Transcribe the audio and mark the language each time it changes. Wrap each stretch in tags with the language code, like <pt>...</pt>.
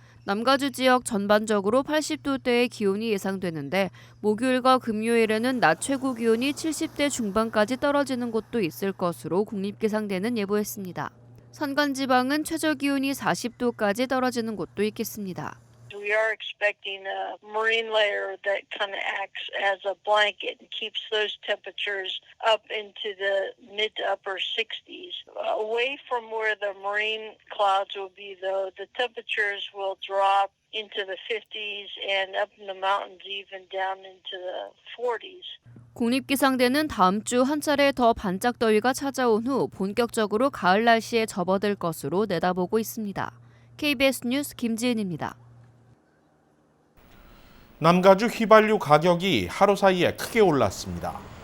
<ko>남가주 지역 전반적으로 80도대의 기온이 예상되는데 목요일과 금요일에는 낮 최고 기온이 70대 중반까지 떨어지는 곳도 있을 것으로 국립기상대는 예보했습니다. 산간지방은 최저 기온이 40도까지 떨어지는 곳도 있겠습니다.</ko> <en>We are expecting a marine layer that kind of acts as a blanket and keeps those temperatures up into the mid to upper 60s. Away from where the marine clouds will be, though, the temperatures will drop into the 50s and up in the mountains even down into the 40s.</en> <ko>국립기상대는 다음 주 한 차례 더 반짝 더위가 찾아온 후 본격적으로 가을 날씨에 접어들 것으로 내다보고 있습니다. KBS 뉴스 김지은입니다. 남가주 휘발유 가격이 하루 사이에 크게 올랐습니다.</ko>